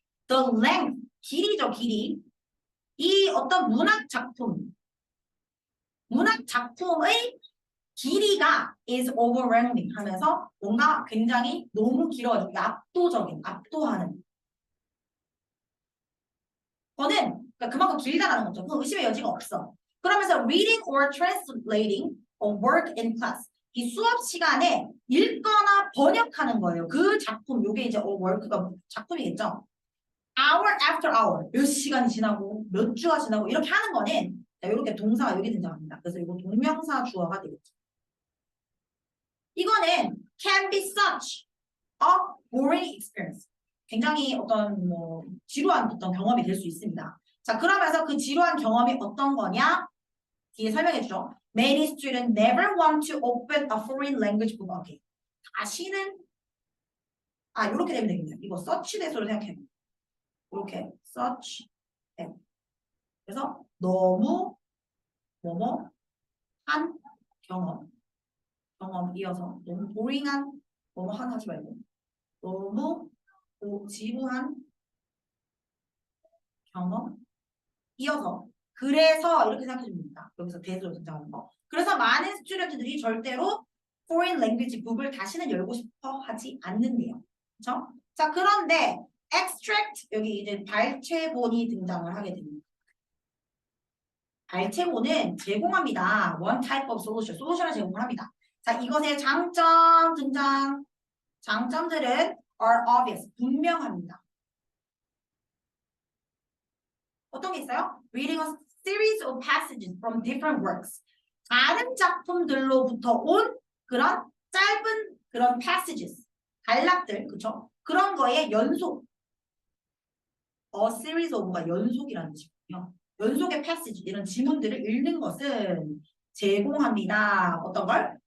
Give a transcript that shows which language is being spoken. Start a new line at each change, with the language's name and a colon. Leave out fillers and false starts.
Korean: the length 길이죠, 길이. 이 어떤 문학 작품의 길이가
English: is overwhelming
Korean: 하면서 뭔가 굉장히 너무 길어가지고 압도적인, 압도하는. 거는 그러니까 그만큼 길다라는 거죠. 그 의심의 여지가 없어.
English: 그러면서 reading or translating a work in class.
Korean: 이 수업 시간에 읽거나 번역하는 거예요. 그 작품, 요게 이제 work가 작품이겠죠.
English: hour after hour.
Korean: 몇 시간이 지나고 몇 주가 지나고 이렇게 하는 거는 자, 이렇게 동사가 여기 등장합니다. 그래서 이거 동명사 주어가 되겠죠.
English: 이거는 can be such a boring experience.
Korean: 굉장히 어떤 뭐 지루한 어떤 경험이 될 수 있습니다. 자, 그러면서 그 지루한 경험이 어떤 거냐? 뒤에 설명해 주죠.
English: Many students never want to open a foreign language book again.
Korean: 다시는 이렇게 되면 되겠네요. 이거 search 대소로 생각해. 이렇게 search 대. 그래서 너무 뭐뭐 한 경험 이어서 너무 boring한 뭐뭐 한 하지 말고 너무 지루한 경험 이어서 그래서 이렇게 생각해 줍니다. 여기서 대수로 등장하는 거. 그래서 많은 스튜던트들이 절대로
English: foreign language book
Korean: 을 다시는 열고 싶어 하지 않는데요. 그렇죠? 자, 그런데 extract 여기 이제 발췌본이 등장을 하게 됩니다. 발췌본은 제공합니다.
English: one type of solution,
Korean: 솔루션을 제공을 합니다. 자, 이것의 장점 등장. 장점들은
English: are obvious,
Korean: 분명합니다. 어떤 게 있어요?
English: Reading a series of passages from different works.
Korean: 다른 작품들로부터 온 그런 짧은 그런 passages, 단락들, 그쵸? 그런 거에 연속.
English: A series of
Korean: 가 연속이라는 뜻이거든요. 연속의 passage, 이런 지문들을 읽는 것은 제공합니다. 어떤 걸?